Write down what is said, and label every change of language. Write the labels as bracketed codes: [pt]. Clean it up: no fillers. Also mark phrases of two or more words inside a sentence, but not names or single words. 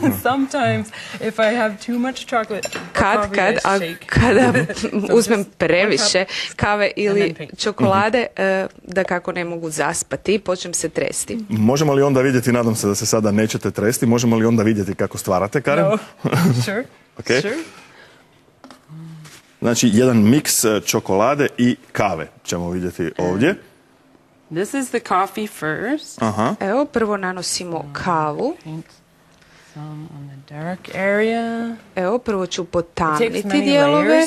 [hr] Kada uzmem previše kave ili čokolade, da kako ne mogu zaspati, počnem se tresti. Možemo li onda vidjeti, nadam se da se sada nećete tresti, možemo li onda vidjeti kako stvarate, Karen? Sure. Sure. Znači, jedan miks čokolade i kave ćemo vidjeti ovdje. Evo, prvo nanosimo kavu. Evo, prvo ću potamniti dijelove.